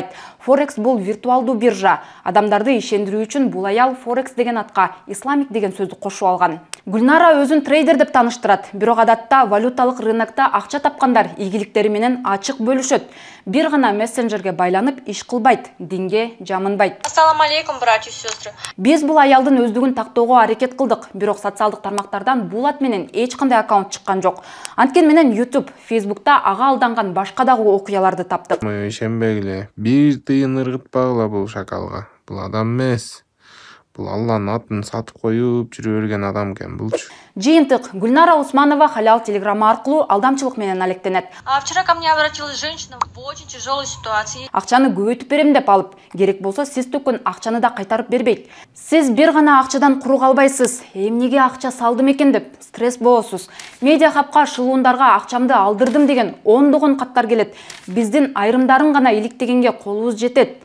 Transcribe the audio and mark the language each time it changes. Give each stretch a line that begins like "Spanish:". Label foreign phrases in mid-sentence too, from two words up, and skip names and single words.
Kyrgyz: Форекс бул виртуалдуу биржа. Адамдарды ишендирүү үчүн бул аял Форекс деген атка исламик деген сөздү кошуп алган. Гульнара өзүн трейдер деп таныштырат. Бирок адатта валюталык рынокто акча тапкандар ийгиликтери менен ачык бөлүшөт. Бир гана мессенджерге байланып иш кылбайт, динге жамынбайт.
Arabic: السلام عليكم,
Russian: братья и сестры.
Kyrgyz: Биз бул аялдын өздүгүн тактоого аракет кылдык, бирок социалдык тармактардан бул ат менен эч кандай аккаунт чыккан жок. Анткени менен YouTube, Facebook'та ага алданган башка дагы окуяларды таптык. Ишенбегиле, бир тыйын ыргытпагыла бул шакалга. Бул адам эмес. Бул Алланын атын сатып коюп жүрө берген адам экен булчу. Жыйынтык, Гульнара Усманова халал телеграмма аркылуу алдамчылык менен алектенет.
Russian: Вчера ко мне обратилась женщина в очень тяжелой ситуации.
Kyrgyz: Акчаны көбөйтүп берем деп алып, керек болсо сиз төккөн акчаны да кайтарып бербейт. Сиз бир гана акчадан куру калбайсыз. Эмнеге акча салдым экен деп стресс болосуз. Медиа хабка шылуундарга акчамды алдырдым деген ондогон каттар келет. Биздин айрымдарын гана иликтегенге колубуз жетет.